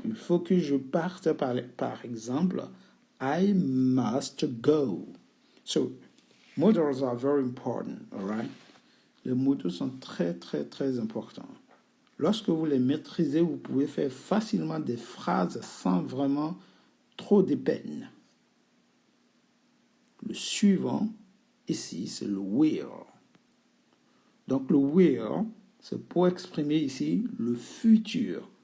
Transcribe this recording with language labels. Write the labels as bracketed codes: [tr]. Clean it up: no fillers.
[fr] Il faut que je parte par exemple. [en] I must go. So, modals are very important, all right? [fr] Les modaux sont très, très, très importants. Lorsque vous les maîtrisez, vous pouvez faire facilement des phrases sans vraiment trop de peine. Le suivant, ici, c'est le will. Donc le will, c'est pour exprimer ici le futur.